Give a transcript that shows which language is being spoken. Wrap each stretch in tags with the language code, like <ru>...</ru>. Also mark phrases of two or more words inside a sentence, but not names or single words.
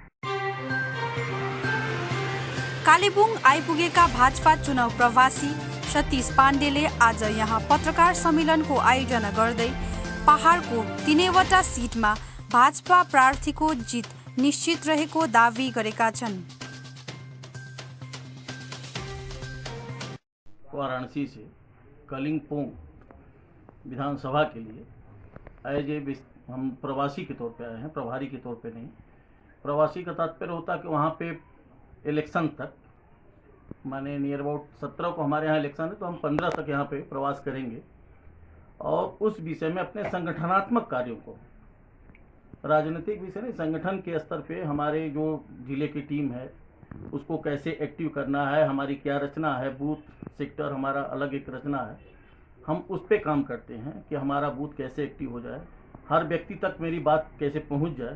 <ne>कालेबुङ आइपुगेका भाजपा चुनाव प्रवासी सतीश पाण्डेले आज यहाँ पत्रकार सम्मेलनको आयोजना गर्दै पहाडको 3वटा सिटमा भाजपा प्रार्थीको जित निश्चित रहेको दावी गरेका छन्।</ne> <hi>वाराणसी से कलिंगपोंग विधानसभा के लिए</hi> <en>as a</en> <hi>हम प्रवासी के तौर पे आए हैं, प्रभारी के तौर पे नहीं। प्रवासी का तात्पर्य होता है कि वहाँ पे इलेक्शन तक, माने</hi> <en>near about</en> <hi>17 को हमारे यहाँ इलेक्शन है, तो हम 15 तक यहाँ पे प्रवास करेंगे और उस विषय में अपने संगठनात्मक कार्यों को, राजनीतिक विषय नहीं, संगठन के स्तर पे हमारे जो जिले की टीम है उसको कैसे एक्टिव करना है, हमारी क्या रचना है,</hi> <en>booth sector</en> <hi>हमारा अलग एक रचना है, हम उस पे काम करते हैं कि हमारा बूथ कैसे एक्टिव हो जाए, हर व्यक्ति तक मेरी बात कैसे पहुंच जाए।</hi>